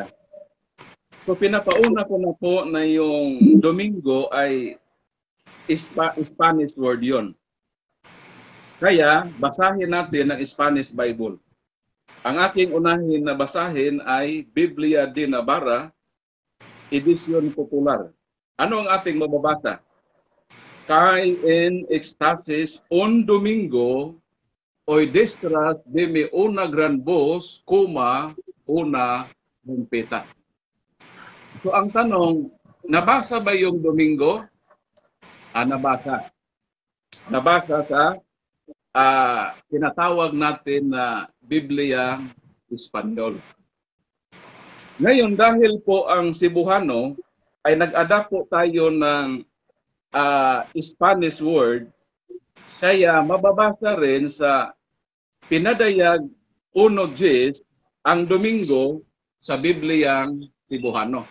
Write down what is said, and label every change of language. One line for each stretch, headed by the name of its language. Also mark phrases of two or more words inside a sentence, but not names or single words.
Filipino: So pinapauna ko na po na yung Domingo ay
English: Spanish word
Filipino: yon. Kaya basahin natin ang
English: Spanish Bible.
Filipino: Ang aking unahin na basahin ay Biblia de Navarra, edisyon popular. Ano ang ating mababasa?
Spanish: Cae en éxtasis un domingo, hoy destras deme una gran voz, una trompeta.
Filipino: So ang tanong, nabasa ba yung Domingo? Nabasa. Nabasa sa tinatawag natin na Biblia Espanyol. Ngayon, dahil po ang Cebuano ay nag-adapt po tayo ng
English: Spanish word,
Filipino: kaya mababasa rin sa pinadayag 1:10 ang Domingo sa Bibliang Cebuano.